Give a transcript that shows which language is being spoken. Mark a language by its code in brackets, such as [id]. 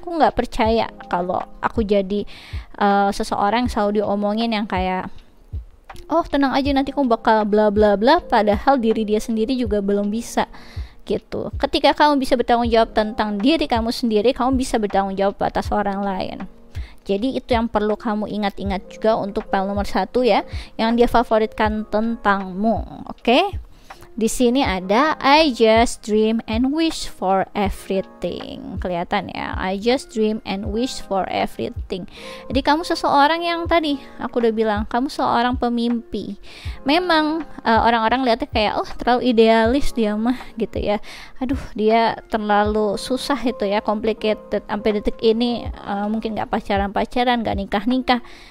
[id] Aku nggak percaya kalau aku jadi seseorang yang selalu diomongin yang kayak oh tenang aja nanti kamu bakal bla bla bla, padahal diri dia sendiri juga belum bisa gitu. Ketika kamu bisa bertanggung jawab tentang diri kamu sendiri, kamu bisa bertanggung jawab atas orang lain. Jadi itu yang perlu kamu ingat-ingat juga untuk file nomor 1 ya, yang dia favoritkan tentangmu. Oke? Di sini ada [en] I just dream and wish for everything. [id] Kelihatan ya, [en] I just dream and wish for everything. [id] Jadi kamu seseorang yang tadi aku udah bilang, kamu seorang pemimpi. Memang orang-orang lihatnya kayak oh terlalu idealis dia mah gitu ya. Aduh dia terlalu susah itu ya, complicated. Sampai detik ini mungkin gak pacaran-pacaran, gak nikah-nikah.